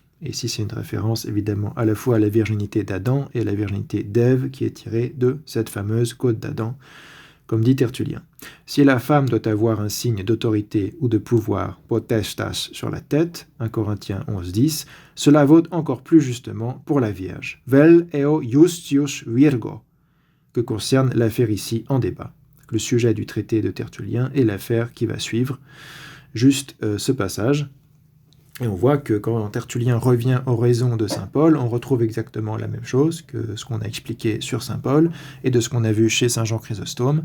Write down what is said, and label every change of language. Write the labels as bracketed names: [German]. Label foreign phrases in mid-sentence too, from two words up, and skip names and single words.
[French] Et ici, c'est une référence évidemment à la fois à la virginité d'Adam et à la virginité d'Ève qui est tirée de cette fameuse côte d'Adam, comme dit Tertullien. Si la femme doit avoir un signe d'autorité ou de pouvoir, potestas, sur la tête, 1 Corinthiens 11, 10, cela vaut encore plus justement pour la Vierge. [Latin] Vel eo justius virgo, [French] que concerne l'affaire ici en débat. Le sujet du traité de Tertullien et l'affaire qui va suivre, juste ce passage. Et on voit que quand Tertullien revient aux raisons de saint Paul, on retrouve exactement la même chose que ce qu'on a expliqué sur saint Paul et de ce qu'on a vu chez saint Jean Chrysostome.